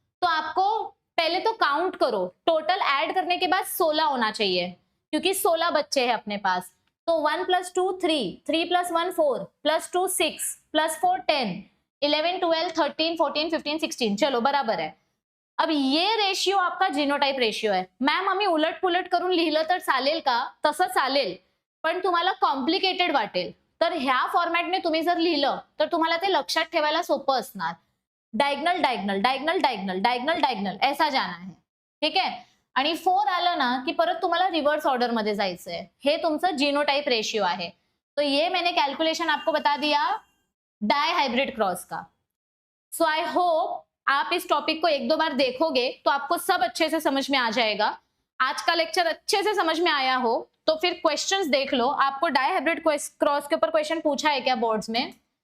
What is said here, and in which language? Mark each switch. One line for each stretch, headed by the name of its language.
Hindi: तो आपको पहले तो काउंट करो, टोटल ऐड करने के बाद 16 होना चाहिए, क्योंकि 16 बच्चे हैं अपने पास। तो 1 + 2 3, 3 + 1 4, +2 6, +4 10, 11 12 13 14 15 16, चलो बराबर है। अब ये रेशियो आपका जीनोटाइप रेशियो है।
Marathi: मॅम आम्ही उलट पुलट करून लिहिलं तर चालेल का, तसं चालेल, पण तुम्हाला कॉम्प्लिकेटेड वाटेल। तर ह्या फॉर्मॅटने तुम्ही जर लिहिलं तर तुम्हाला ते लक्षात ठेवायला सोपं असणार।
Hindi: Diagonal diagonal diagonal diagonal diagonal diagonal ऐसा जाना है, ठीक है।
Marathi: आणि 4 आलं ना की परत तुम्हाला रिव्हर्स ऑर्डर मध्ये जायचंय, हे तुमचं जीनोटाइप रेशियो आहे।
Hindi: तो ये मैंने कैलकुलेशन आपको बता दिया डाई हाइब्रिड क्रॉस का।
English: so I hope
Hindi: आप इस टॉपिक को 1-2 बार देखोगे तो आपको सब अच्छे से समझ में आ जाएगा। आज का लेक्चर अच्छे से समझ में आया हो तो फिर क्वेश्चंस देख लो। आपको डाई हाइब्रिड क्रॉस के ऊपर क्वेश्चन पूछा है क्या बोर्ड्स में?